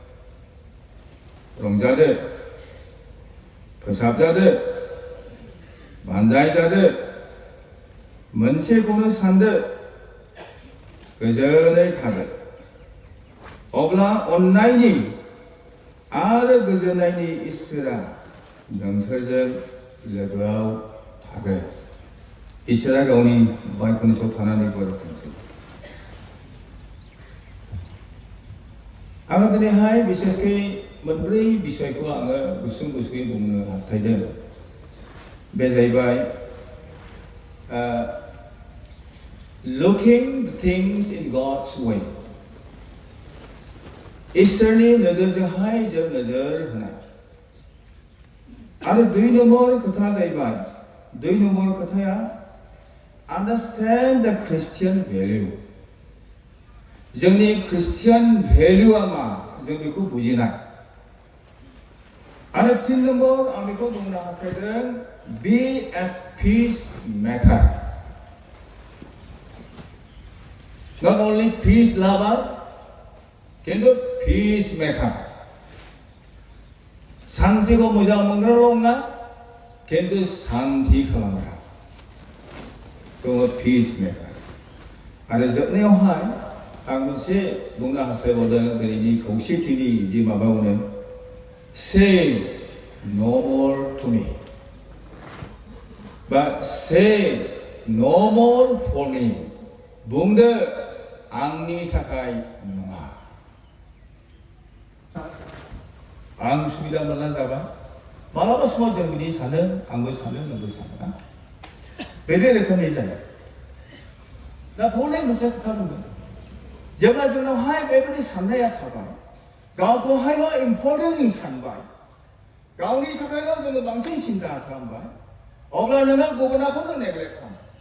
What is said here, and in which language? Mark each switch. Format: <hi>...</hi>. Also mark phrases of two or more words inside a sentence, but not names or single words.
<brx>रंजादो फोसाबजादो बानजायजादो मोनसेखौनो सानदो गोजोनै थादो अब्ला अननायनि आरो गोजोननायनि इसोरा नोंसोरजों लोगोआव थागोन इसोरा गावनि बाइबेलनि सायाव थानानै बर'फोरजों आङो दिनैहाय बिसेसकै मोनब्रै बिसयखौ आङो गुसुं-गुसुङै बुंनो हास्थायदों बे जाहैबाय</brx> <en>looking things in God's way</en> <brx>इसोरनि नोजोरजोंहाय जों नोजोर होनाय आरो 2 नम्बर खोथा जाहैबाय 2 नम्बर खोथाया</brx> <en>understand the Christian value</en> <brx>जोंनि ख्रिस्टियान भेल्युआ मा जों बेखौ बुजिनाय आरो 3 नम्बर आं बेखौ बुंनो हास्थायदों</brx> <en>be a peacemaker not only peace lover</en> <brx>किन्तु peacemaker शान्तिखौ मोजां मोनग्राल' नङा किन्तु शान्ति खालामग्रा दङ peacemaker आरो जोबनायावहाय आं मोनसे बुंनो हास्थायबावदों दिनैनि खौसेथिनि जि माबायावनो</brx> <en>say no more to me but say no more for me</en> <brx>बुंदो आंनि थाखाय नङा आं सुबिदा मोननानै जाबाय मालाबा समाव जों बिदि सानो आंबो सानो नोंबो सानो ना बेदि रोखोमनि जायो दा हले मोनसे खोथा बुंदों जेब्ला जोंनावहाय बेबायदि साननाया थाबाय गावखौहायल' इम्परटेन्ट सानबाय गावनि थाखायल' जोङो बांसिन सिन्था खालामबाय अब्ला नोङो गुबुनखौनो नेग्लेक्ट खालाम</brx>